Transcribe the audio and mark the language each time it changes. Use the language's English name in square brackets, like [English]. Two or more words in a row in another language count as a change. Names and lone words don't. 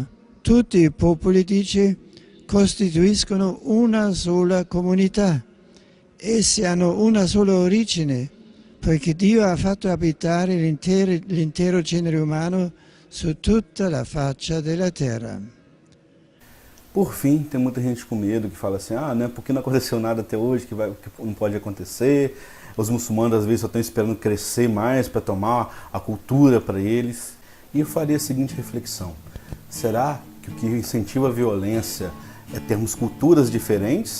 [Italian] Tutti i popoli, dice, costituiscono una sola comunità. Essi hanno una sola origine, poiché Dio ha fatto abitare l'intero genere umano su tutta la faccia della terra. [Portuguese] Por fim, tem muita gente com medo que fala assim, né, porque não aconteceu nada até hoje, que não pode acontecer. Os muçulmanos às vezes só estão esperando crescer mais para tomar a cultura para eles. E eu faria a seguinte reflexão: será que o que incentiva a violência é termos culturas diferentes?